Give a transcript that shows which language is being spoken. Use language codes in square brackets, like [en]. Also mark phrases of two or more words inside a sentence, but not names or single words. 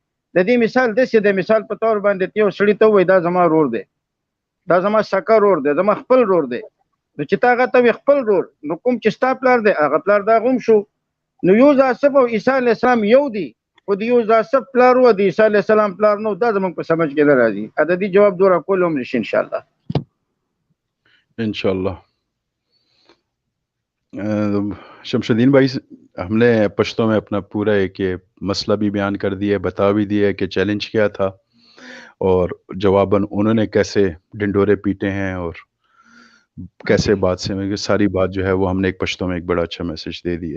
[ps] د دې مثال داسې د مثال په طور باندې یو سړي ته ووایي دا زما رور دی، دا زما سکه رور دی، زما خپل رور دی، نو چې تا هغه ته وایي خپل رور، نو کوم چې ستا پلار دی هغه پلار د هغه هم شو. نو یوزاسف او عیسی [ar] علیه السلام [ps] یو دی، خو د یوزاسف پلار و د عیسی [ar] علیه السلام [ps] پلار نو، دا زموږ په سمجھ کې نه راځي. عددي جواب دو راکول هم نشي انشاءالله. [ur] انشاءاللہ. شمس الدین بھائی ہم نے پشتوں میں اپنا پورا ایک یہ مسئلہ بھی بیان کر دیا، بتا بھی دیا کہ چیلنج کیا تھا اور جواباً انہوں نے کیسے ڈنڈورے پیٹے ہیں اور کیسے بات سے ساری بات جو ہے وہ ہم نے ایک پشتوں میں ایک بڑا اچھا میسج دے دیا ہے.